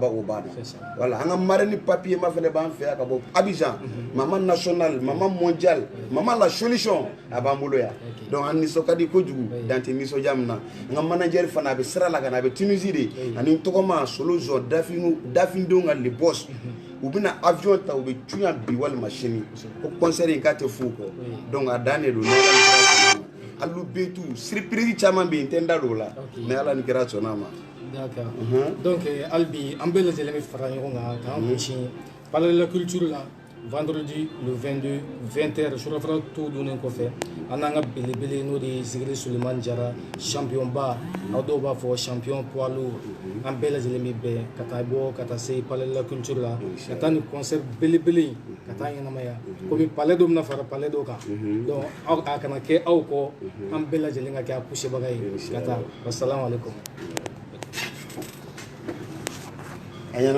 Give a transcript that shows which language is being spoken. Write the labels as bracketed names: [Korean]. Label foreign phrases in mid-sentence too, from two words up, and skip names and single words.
[Bambara] ban o banna voilà an ka [French] marraine papier [Bambara] ma fɛnɛ b'an fɛ yan ka bɔ Abidjan mama national mama mondial mama la solution a b'an bolo yan donc an nisɔn ka di kojugu dan tɛ nisɔndiya min na n ka manager fana a bɛ sira la ka na a bɛ Tunisie de ani n tɔgɔma solo zɔn dafindenw ka [French] le boss [Bambara] u bɛna avion ta u bɛ cu yan bi walima sini ko concert in k'a tɛ f'u kɔ donc a dan de don alu bɛ tu surprise caman bɛ yen n tɛ n da don o la mais ala ni kira sɔnna a ma. d'accord donc hali bi an bɛɛ lajɛlen bɛ fara ɲɔgɔn kan k'an ɲɛsin palais de la culture la [French] vendredi le 22 [Bambara] 20h surafana to dunnen kɔfɛ an n'an ka belebele n'o de ye Zigiri Sulemani Jara champion ba aw dɔw b'a fɔ [French] champion poids lourd [Bambara] an bɛɛ lajɛlen bɛ bɛn ka taa bɔ ka taa se palais de la culture la ka taa ni concert belebele ka taa ɲɛnamaya komi palais dɔ bɛna fara palais dɔ kan donc a kana kɛ aw kɔ an bɛɛ lajɛlen ka kɛ a poussebaga ye ka taa [Arabic] wasalamu alaikum. [Bambara] A ɲɛna?